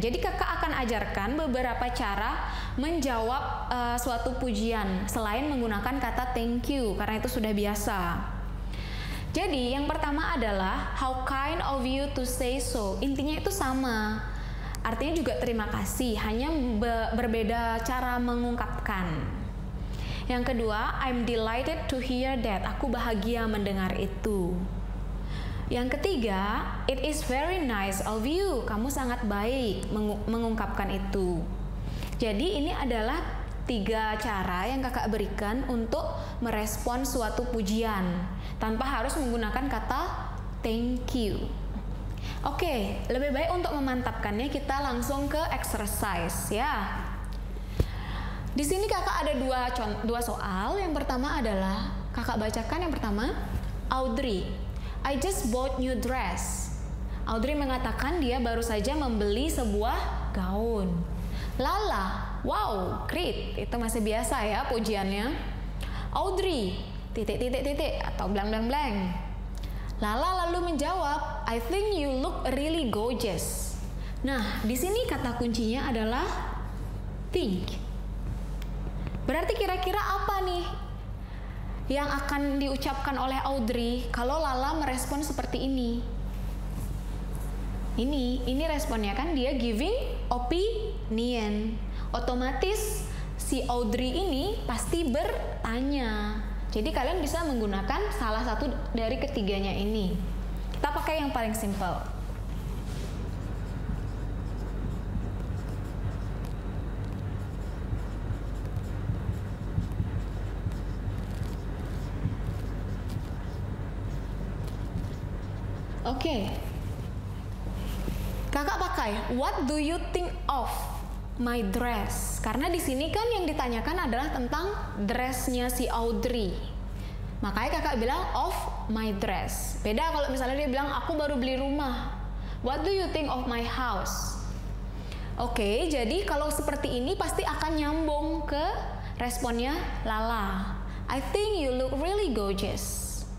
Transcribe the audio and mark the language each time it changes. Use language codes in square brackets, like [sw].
[id] Jadi kakak akan ajarkan beberapa cara menjawab suatu pujian selain menggunakan kata [en] thank you, [id] karena itu sudah biasa. Jadi yang pertama adalah [en] how kind of you to say so. [id] Intinya itu sama. Artinya juga terima kasih, hanya berbeda cara mengungkapkan. Yang kedua, [en] I'm delighted to hear that. [id] Aku bahagia mendengar itu. Yang ketiga, [en] it is very nice of you. [id] Kamu sangat baik mengungkapkan itu. Jadi ini adalah 3 cara yang kakak berikan untuk merespon suatu pujian tanpa harus menggunakan kata [en] thank you. [id] Oke, lebih baik untuk memantapkannya kita langsung ke exercise ya. Di sini kakak ada dua soal. Yang pertama adalah kakak bacakan yang pertama. [en] Audrey, I just bought new dress. [id] Audrey mengatakan dia baru saja membeli sebuah gaun. [en] Lala, wow, great. [id] Itu masih biasa ya pujiannya. [en] Audrey, [id] titik atau [en] blank blank blank. Lala [id] lalu menjawab, [en] I think you look really gorgeous. [id] Nah, di sini kata kuncinya adalah think. Berarti kira-kira apa nih yang akan diucapkan oleh Audrey kalau Lala merespon seperti ini? Ini responnya kan dia [en] giving opinion. [id] Otomatis si Audrey ini pasti bertanya. Jadi kalian bisa menggunakan salah satu dari ketiganya ini. Kita pakai yang paling simple. Oke. Kakak pakai [en] what do you think of my dress? [id] Karena di sini kan yang ditanyakan adalah tentang dressnya si Audrey. Makanya kakak bilang [en] of my dress. [id] Beda kalau misalnya dia bilang aku baru beli rumah. [en] What do you think of my house? [id] Oke, jadi kalau seperti ini pasti akan nyambung ke responnya Lala. [en] I think you look really gorgeous.